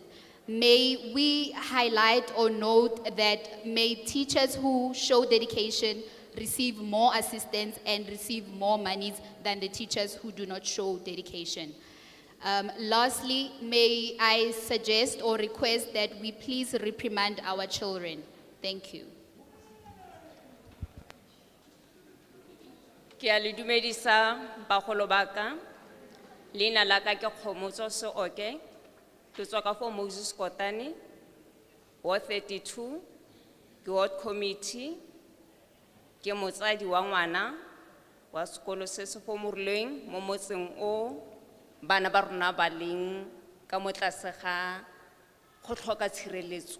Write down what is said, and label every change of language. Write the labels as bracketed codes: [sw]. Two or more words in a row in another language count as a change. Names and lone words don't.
[en] May we highlight or note that may teachers who show dedication receive more assistance and receive more monies than the teachers who do not show dedication. Lastly, may I suggest or request that we please reprimand our children. Thank you. [tn] Ke a le dumedisa bagolo baka. Leina la ka ke Kgomotso Seoke. Ke tswa ka for Moses Kotane, Ward 32, ke Ward Committee, ke motsadi wa ngwana wa sekolo se se fomorleng mo motseng o bana ba rona ba leng ka mo tlase ga go tlhoka tshireletso.